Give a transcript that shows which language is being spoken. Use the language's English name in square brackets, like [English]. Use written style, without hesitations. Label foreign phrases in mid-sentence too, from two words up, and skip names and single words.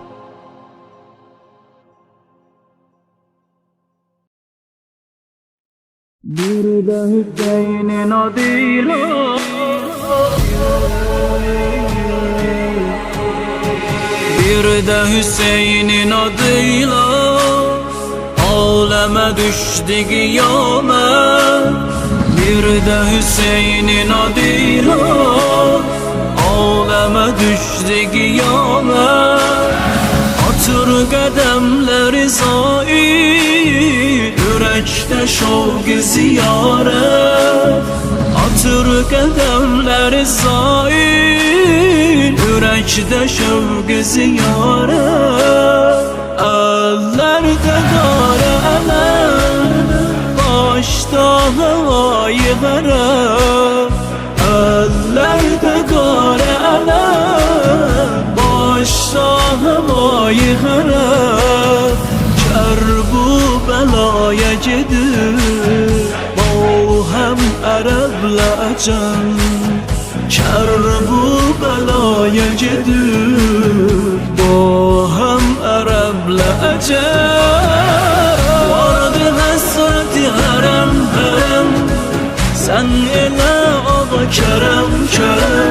[Turkish] Bir de Hüseyin'in adıyla, bir de Hüseyin'in adıyla aleme düştü kıyamet. Bir de Hüseyin'in adıyla aleme düştü kıyamet. [Azerbaijani] Atır qədəmləri zaid, ürəkdə şovq-i ziyarət. Atır qədəmləri zaid, ürəkdə şovq-i ziyarət. Əllərdə qara ələm, başda havayı qərəm. Əllərdə qara ələm, başda havayı qərəm. Kərbəlaya gedir, [Persian] با هم عرب لعجم. [Turkish] Kerbela'ya gedir bu hem Arap'la Ecem. Vardı hasreti harem harem, sen ele ağa kerem kerem.